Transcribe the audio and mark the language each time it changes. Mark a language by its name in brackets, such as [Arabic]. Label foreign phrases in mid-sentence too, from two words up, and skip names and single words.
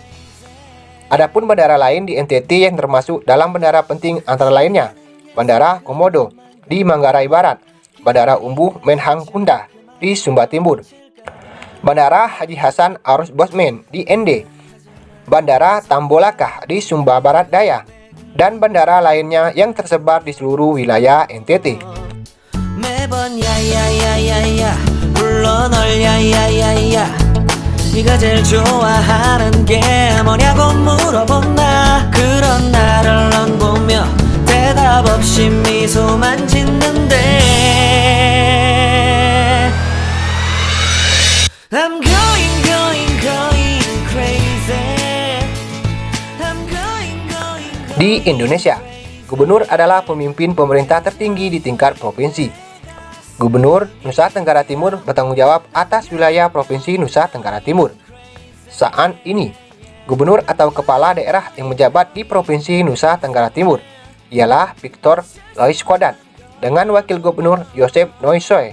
[Indonesian] Adapun bandara lain di NTT yang termasuk dalam bandara penting antara lainnya Bandara Komodo di Manggarai Barat, Bandara Umbuh Menhang Kunda di Sumba Timur, Bandara Haji Hasan Arus Bosmen di Ende, Bandara Tambolaka di Sumba Barat Daya, dan bandara lainnya yang tersebar di seluruh wilayah NTT. [Korean] 매번 야야야야야 불러 널 야야야야 네가 제일 좋아하는 게 뭐냐고 물어본다. 그런 나를 넌 보며 대답 없이 미소만 짓는데 [English] I'm going crazy. I'm going. [Indonesian] Di Indonesia, gubernur adalah pemimpin pemerintah tertinggi di tingkat provinsi. Gubernur Nusa Tenggara Timur bertanggung jawab atas wilayah Provinsi Nusa Tenggara Timur. Saat ini, gubernur atau kepala daerah yang menjabat di Provinsi Nusa Tenggara Timur ialah Victor Loiskodat dengan wakil gubernur Yosep Noisoe.